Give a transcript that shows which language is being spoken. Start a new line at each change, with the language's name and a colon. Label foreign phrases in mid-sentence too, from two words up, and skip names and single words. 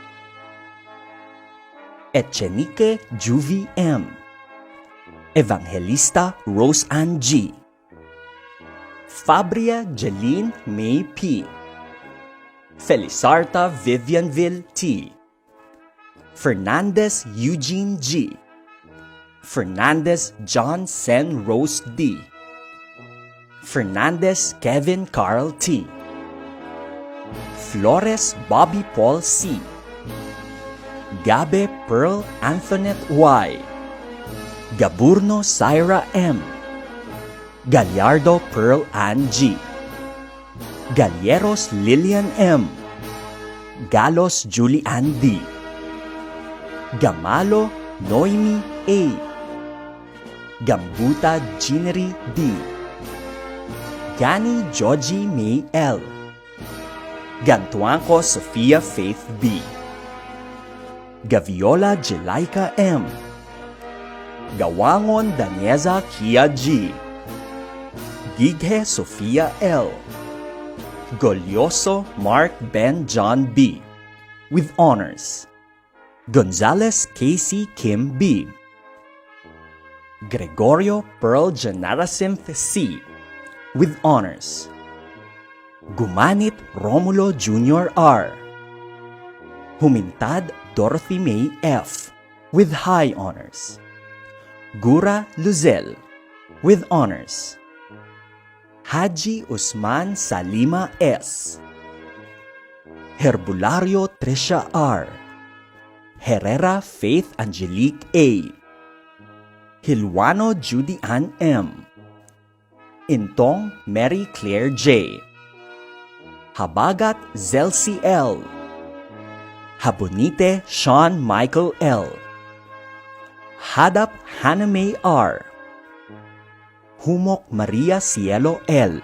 English: Echenique Juvi M. Evangelista Rose Ann G. Fabria Jeline May P. Felizarta Vivianville T. Fernandez Eugene G. Fernandez John Sen Rose D. Fernandez Kevin Carl T. Flores Bobby Paul C. Gabe Pearl Antoinette Y. Gaburno Syra M. Gallardo Pearl Ann G. Galleros Lillian M. Galos Julie Ann D. Gamalo Noemi A. Gambuta Ginery D. Gani Joji May L. Gantuanco Sofia Faith B. Gaviola Jelaika M. Gawangon Danieza Kia G. Gighe Sofia L. Golyoso Mark Ben John B. with honors. Gonzalez Casey Kim B. Gregorio Pearl Janaracinth C. with honors. Gumanit Romulo Jr. R. Humintad Dorothy May F. with high honors. Gura Luzel with honors. Haji Usman Salima S. Herbulario Trisha R. Herrera Faith Angelique A. Hilwano Judy Ann M. Intong Mary Claire J. Habagat Zelsi L. Habonite Sean Michael L. Hadap Hannah May R. Humok Maria Cielo L.